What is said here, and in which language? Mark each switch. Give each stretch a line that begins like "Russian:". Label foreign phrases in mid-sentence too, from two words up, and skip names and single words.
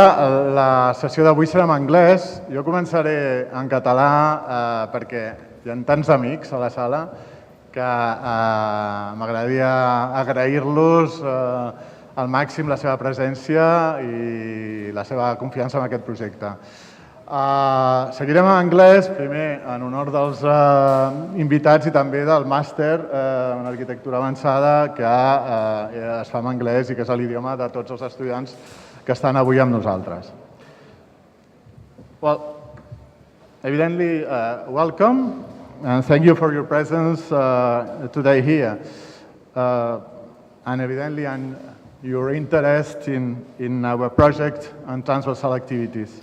Catalan: La sessió d'avui serà en anglès. Jo començaré en català perquè hi ha tants amics a la sala que m'agradaria agrair-los al màxim la seva presència i la seva confiança en aquest projecte. Seguirem en anglès, primer en honor dels invitats i també del màster en arquitectura avançada que es fa en anglès i que és l'idioma de tots els estudiants que estan avui amb nosaltres.
English: Well, evidently, welcome and thank you for your presence today here. And evidently, your interest in our project and transversal activities.